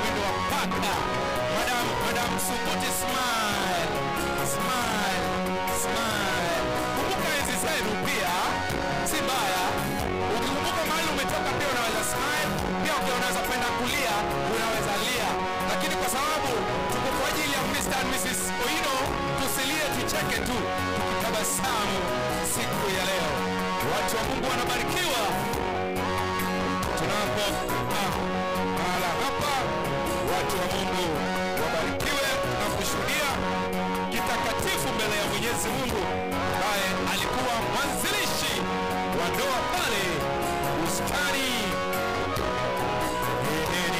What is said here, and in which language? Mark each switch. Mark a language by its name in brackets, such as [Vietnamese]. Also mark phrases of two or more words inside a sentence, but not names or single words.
[English] Madam Sukuti, smile. [Swahili] kwenu pia, si mbaya. Ukikumbuka mahali umetoka pia unaweza smile, pia unaweza kwenda kulia, unaweza lia. Lakini kwa sababu tuko kwa ajili ya Mr. [English] and Mrs. [Swahili] Oino, tusilie, tucheke tu, tukitabasamu siku ya leo. Watu wa Mungu wanabarikiwa tunapo mahala hapa. Watu wa Mungu wabarikiwe na kushuhudia kitakatifu mbele ya Mwenyezi Mungu ambaye alikuwa mwanzilishi wa ndoa pale Bustani Edeni.